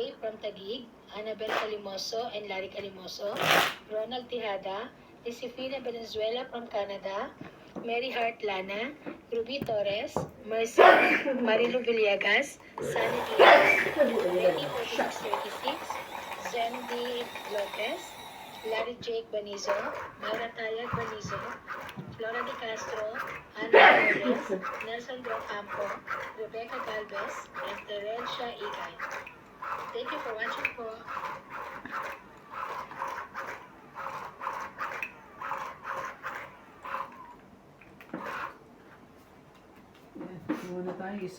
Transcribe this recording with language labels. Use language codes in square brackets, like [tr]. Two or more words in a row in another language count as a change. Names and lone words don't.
[en] from Taguig, Annabel Calimoso and Larry Calimoso, Ronald Tijada, Josefina Valenzuela from Canada, Mary Hart Lana, Ruby Torres, Mercy, Marilu Villegas, Sunny Diaz, Lady 4636, Zendi Lopez, Larry Jake Banizo, Maura Tayag Banizo, Flora de Castro, Ana Torres, Nelson Docampo, Rebecca Galvez, and Terencia Igay. Thank you for watching po. [tl] Kuha na tayo isa.